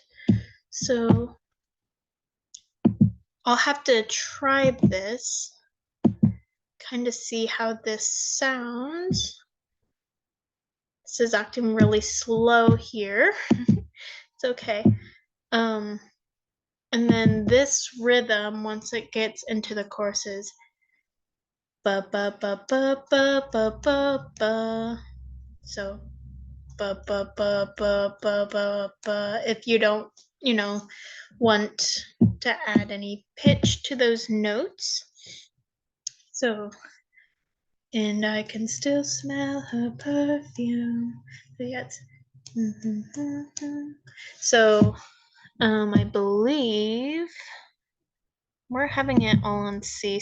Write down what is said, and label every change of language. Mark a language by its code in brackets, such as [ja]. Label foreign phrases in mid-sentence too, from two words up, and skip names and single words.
[en] So I'll have to try this, kind of see how this sounds. This is acting really slow here. It's okay. Um, and then this rhythm, once it gets into the choruses, ba ba ba ba ba ba ba ba. So ba ba ba ba ba ba ba. If you don't, want to add any pitch to those notes. So, and I can still smell her perfume. So yes. So, I believe we're having it all on C.